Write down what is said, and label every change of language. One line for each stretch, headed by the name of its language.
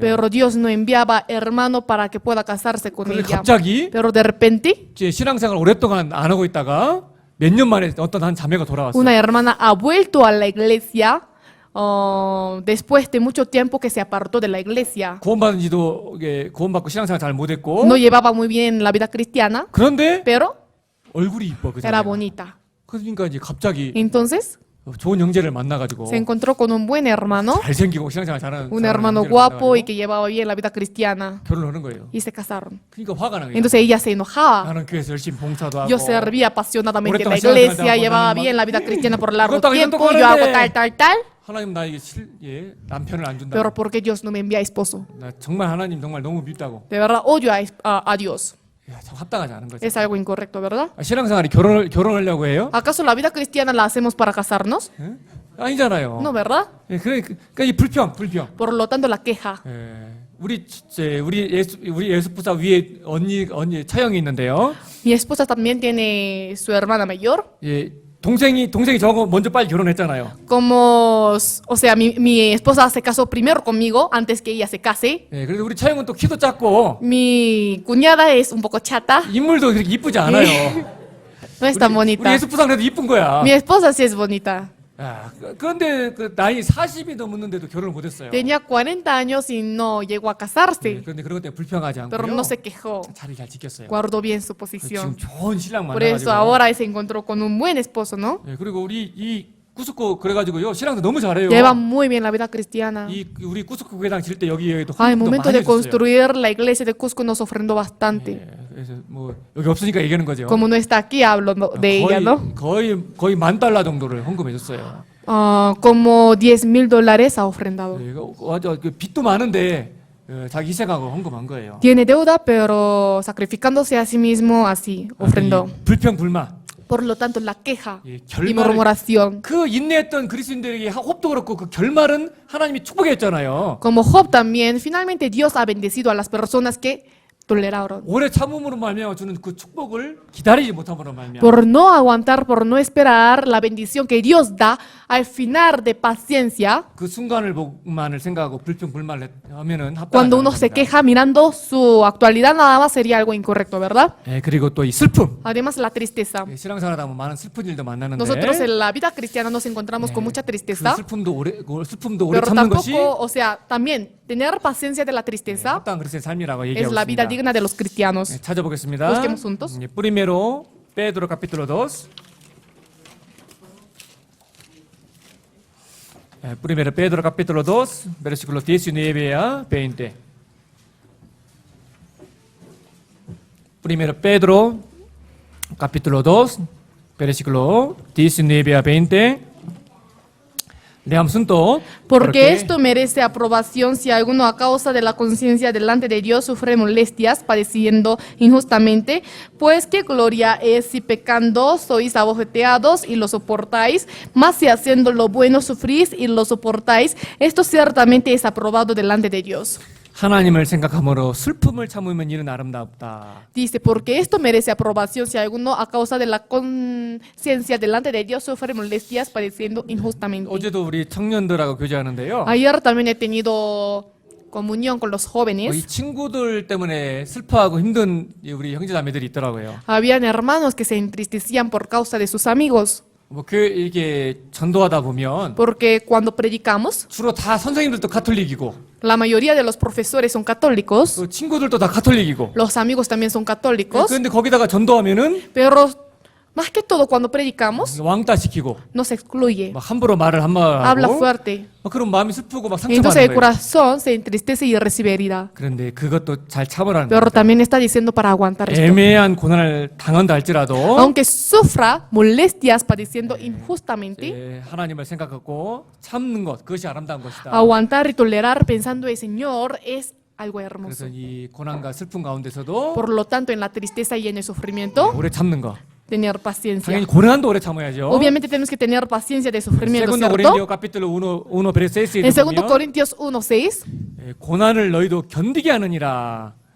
Spanish: pero Dios no enviaba hermano para que pueda casarse con
Korean: 그런데
Spanish: ella.
Korean: 갑자기
Spanish: Pero de repente,
Korean: 이제 신앙생활 오랫동안 안 하고 있다가 몇 년 만에 어떤 한 자매가 돌아왔어요.
Spanish: una hermana ha vuelto a la iglesia después de mucho tiempo que se apartó de la iglesia.
Korean: 구원받은 지도 구원받고 신앙생활 잘 못했고
Spanish: No llevaba muy bien la vida cristiana,
Korean: 그런데
Spanish: pero
Korean: 얼굴이 이뻐 그
Spanish: era
Korean: 자매가.
Spanish: bonita.
Korean: 그러니까 이제 갑자기
Spanish: Entonces
Korean: 좋은 형제를 만나가지고
Spanish: se encontró con un buen hermano,
Korean: 잘생기고 신앙생활 잘하는
Spanish: un
Korean: 잘하는
Spanish: hermano
Korean: 형제를
Spanish: guapo y
Korean: 만나가지고
Spanish: que llevaba bien la vida cristiana,
Korean: 결혼하는 거예요.
Spanish: y se casaron.
Korean: 그러니까 화가 나요.
Spanish: Entonces ella se enojaba.
Korean: 나는 교회에서 열심히 봉사도 하고
Spanish: Yo servía apasionadamente en la
Korean: 오랫동안
Spanish: iglesia,
Korean: 신앙생활
Spanish: llevaba
Korean: 하고
Spanish: bien la vida cristiana por largo
Korean: 이것도
Spanish: tiempo,
Korean: 이것도
Spanish: yo hago
Korean: 하는데
Spanish: tal.
Korean: 하나님 나에게 남편을 안 준다.
Spanish: Pero ¿por qué Dios no me envía esposo?
Korean: 나 정말 하나님 정말 너무 밉다고.
Spanish: De verdad odio a Dios.
Korean: 야, 참 합당하지 않은 거죠.
Spanish: Es algo incorrecto, ¿verdad?
Korean: 신앙생활이 결혼하려고 해요?
Spanish: ¿Acaso la vida cristiana la hacemos para casarnos?
Korean: 예? 아니잖아요.
Spanish: No, ¿verdad?
Korean: 예, 그러니까 이 불평.
Spanish: Por lo tanto, la queja.
Korean: 예, 우리 예수부사 위에 언니 차영이 있는데요.
Spanish: Mi esposa también tiene su hermana mayor.
Korean: 예, 동생이 저하고 먼저 빨리 결혼했잖아요.
Spanish: Como, o sea, mi esposa se casó primero conmigo antes que ella se case.
Korean: 예, 그래서 우리 차영은 또 키도 작고
Spanish: Mi cuñada es un poco chata,
Korean: 인물도 그렇게 이쁘지 않아요.
Spanish: no es tan
Korean: 우리
Spanish: bonita.
Korean: 예수부사 그래도 이쁜 거야.
Spanish: Mi esposa sí es bonita.
Korean: 야, 그런데 그 나이 40이 넘었는데도 결혼을 못했어요.
Spanish: Tenía 40 años y no llegó a
Korean: 예,
Spanish: casarse,
Korean: 그런데 그런 것 때문에 불평하지
Spanish: pero
Korean: 않고요.
Spanish: no se quejó.
Korean: 자리 잘 지켰어요.
Spanish: Guardó bien su
Korean: 지금
Spanish: posición.
Korean: 좋은 신랑
Spanish: Por eso
Korean: 만나가지고.
Spanish: ahora se encontró con un buen esposo, ¿no?
Korean: 예, 그리고 우리 이 꾸스코 그래가지고요 신랑도 너무 잘해요.
Spanish: Lleva muy bien la vida cristiana.
Korean: 우리 꾸스코 교회당 질 때 여기에도
Spanish: Al
Korean: 헌금도
Spanish: momento
Korean: 많이
Spanish: de
Korean: 해줬어요.
Spanish: construir la iglesia de Cusco nos ofrendó bastante.
Korean: 예, 그래서 뭐 여기 없으니까 얘기하는 거죠.
Spanish: Como no está aquí, hablo de ella, ¿no?
Korean: 거의 $10,000 정도를 헌금해줬어요.
Spanish: Como $10,000 ha ofrendado.
Korean: 예, 맞아, 그 빚도 많은데 자기 희생하고 헌금한 거예요.
Spanish: Tiene deuda, pero sacrificándose a sí mismo, así ofrendó.
Korean: 이 불평 불만.
Spanish: Por lo tanto, la queja
Korean: 예,
Spanish: y murmuración.
Korean: 그 인내했던 그리스도인들에게 홉도 그렇고 그 결말은 하나님이 축복했잖아요.
Spanish: Como Job también, finalmente Dios ha bendecido a las personas que toleraron.
Korean: 오래 참음으로 말미암아 주는 그 축복을 기다리지 못함으로 말미암아.
Spanish: Por no aguantar, por no esperar la bendición que Dios da al final de paciencia.
Korean: 그 순간을만을 생각하고 불평 불만을 하면은 합당하지
Spanish: Cuando
Korean: 않은
Spanish: uno se
Korean: 겁니다.
Spanish: queja mirando su actualidad nada más sería algo incorrecto, ¿verdad?
Korean: 예, 그리고 또 이 슬픔.
Spanish: Además la tristeza.
Korean: 예, 신앙생활하다 보면 많은 슬픈 일도 만나는데
Spanish: Nosotros en la vida cristiana nos encontramos con mucha
Korean: 그
Spanish: tristeza,
Korean: 슬픔도 오래
Spanish: pero
Korean: 참는 것이
Spanish: tampoco, o sea, también tener paciencia de la tristeza
Korean: 합당한 그리스도의 삶이라고
Spanish: es
Korean: 얘기하고
Spanish: la vida
Korean: 있습니다.
Spanish: digna de los cristianos.
Korean: 예, 찾아보겠습니다.
Spanish: Busquemos juntos. Primero Pedro capítulo 2. Primero Pedro capítulo 2, versículos 19 a 20. Primero Pedro capítulo 2, versículo 19 a 20. Leamos juntos. Porque esto merece aprobación si alguno a causa de la conciencia delante de Dios sufre molestias, padeciendo injustamente, pues qué gloria es si pecando sois abofeteados y lo soportáis, mas si haciendo lo bueno sufrís y lo soportáis, esto ciertamente es aprobado delante de Dios.
Korean: 하나님을 생각함으로 슬픔을 참으면 이는 아름답다.
Spanish: Dice, porque esto merece aprobación si alguno a causa de la conciencia delante de Dios sufre molestias, padeciendo injustamente.
Korean: 어제도 우리 청년들하고 교제하는데요.
Spanish: Ayer también he tenido comunión con los
Korean: 이
Spanish: jóvenes.
Korean: 친구들 때문에 슬퍼하고 힘든 우리 형제자매들이 있더라고요.
Spanish: Habían hermanos que se entristecían por causa de sus amigos,
Korean: 뭐 이게 전도하다 보면
Spanish: porque cuando predicamos,
Korean: 주로 다 선생님들도 가톨릭이고
Spanish: la mayoría de los profesores son católicos,
Korean: 또 친구들도 다 가톨릭이고
Spanish: los amigos también son católicos,
Korean: 그런데 거기다가 전도하면은
Spanish: pero Más que todo cuando predicamos,
Korean: 왕따시키고
Spanish: nos excluye,
Korean: 막 함부로 말을
Spanish: habla
Korean: 한마하고
Spanish: fuerte.
Korean: 그런 마음이 슬프고 막
Spanish: Y entonces el
Korean: 상처받는 거예요.
Spanish: corazón se entristece y recibe herida.
Korean: 그런데 그것도 잘 참으라는
Spanish: Pero
Korean: 거예요.
Spanish: también está diciendo para aguantar esto.
Korean: 애매한 고난을 당한다 할지라도
Spanish: Aunque sufra molestias padeciendo injustamente,
Korean: 하나님을 생각하고 참는 것 그것이 아름다운 것이다.
Spanish: aguantar y tolerar pensando el Señor es algo
Korean: 그래서
Spanish: hermoso.
Korean: 이 고난과 슬픔 가운데서도
Spanish: Por lo tanto, en la tristeza y en el sufrimiento,
Korean: 오래 참는 거.
Spanish: tener paciencia.
Korean: 당연히 고난도 오래 참아야죠.
Spanish: Obviamente tenemos que tener paciencia de sufrimiento, Segundo ¿cierto? Corintios capítulo 1 verso 6에 En 2
Korean: 보면
Spanish: Corintios 1:6
Korean: 고난을 너희도 견디게 하느니라.